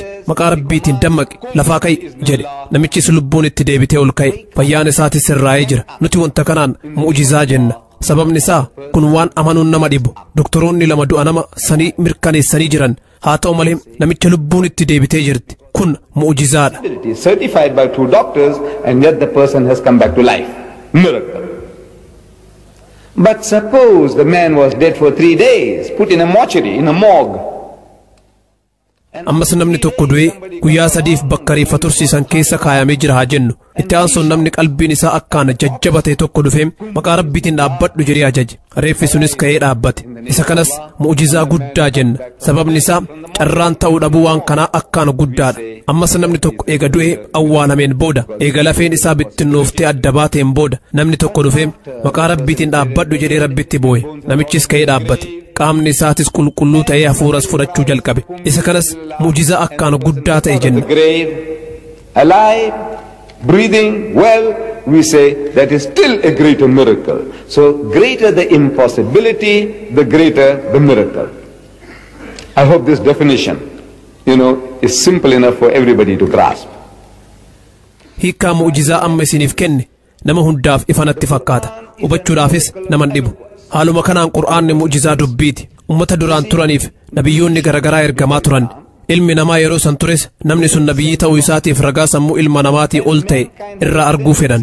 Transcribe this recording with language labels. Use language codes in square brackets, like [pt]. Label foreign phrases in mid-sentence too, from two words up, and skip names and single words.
[om] Maqaa rabbiitiin dammaqi lafaa ka'i jedhe. Namichis lubbuun itti deebitee ol ka'e. Fayyaan isaatis sirraa'ee jira. Nuti wanta kanaan mu'jizaa jenna. Sababni isaa kun waan amanuun nama dhibu. Doktoroonni lama du'a nama sanii mirkaneessanii jiran. Haa ta'u malee namicha lubbuun itti deebitee jirti. Kun mu'jizaadha. [en] Certified by 2 doctors and yet the person has come back to life. Miracle. But suppose the man was dead for 3 days, put in a mortuary, in a morgue. [om] Ammas namni tokko du'ee guyyaa 3 bakka reeffa tursiisan keessa kaayamee jira haa jennu. Itti aansuun namni qalbiin isaa akkaan jajjabatee tokko dhufeem maqaa rabbiitiin dhaabbadhu jedhee ajaje. Reeffi sunis ka'ee dhaabbate. Isa kanas mu'jizaa guddaa jenna. Sababni isaa carraan ta'uu dhabuu waan kanaa akkaan guddaadha. Ammas namni tokko eega du'ee awwaalameen booda eega lafeen isaa bittinnooftee adda baateen booda namni tokko dhufeem maqaa rabbiitiin dhaabbadhu jedhee rabbitti boo'e. Namichis ka'ee dhaabbate. Qaamni isaatis qulqulluu ta'ee hafuuras fudhachuu jalqabe. Isa kanas mu'jizaa akkaan guddaa ta'e jenna. [en] Alive, breathing well, we say that is still a greater miracle. So greater the impossibility, the greater the miracle. I hope this definition, is simple enough for everybody to grasp. [om] Hiikaa mu'jizaa amma isiniif kenne nama hundaaf ifanatti fakkaata. Hubachuudhaafis naman dhibu. Haaluma kanaan Qur'aanni mu'jizaa dubbiiti. Ummata duraan turaniif nabiyyoonni garagaraa ergamaa turan. Ilmi namaa yeroo san tures namni sun nabiyyii ta'uu isaatiif ragaa sammuu ilma namaatii ol ta'e irraa arguu fedhan.